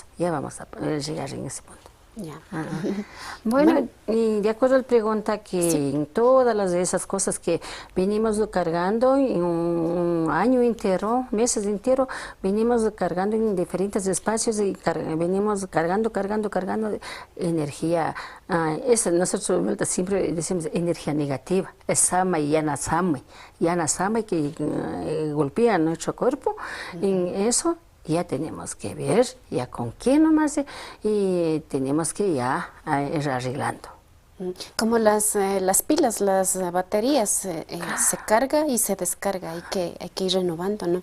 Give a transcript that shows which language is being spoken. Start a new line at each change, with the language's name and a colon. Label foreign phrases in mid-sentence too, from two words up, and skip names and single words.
Spanish: Ya vamos a llegar en ese punto. Bueno, y de acuerdo a la pregunta, que en todas esas cosas que venimos cargando en un año entero, meses enteros, venimos cargando en diferentes espacios, y venimos cargando energía. Nosotros siempre decimos energía negativa, es samay,
Quechua: yana samay
Spanish: que golpea nuestro cuerpo. En eso ya tenemos que ver ya con qué nomás, y tenemos que ya ir arreglando. Como las pilas, las baterías, se carga y se descarga, hay que ir renovando, ¿no?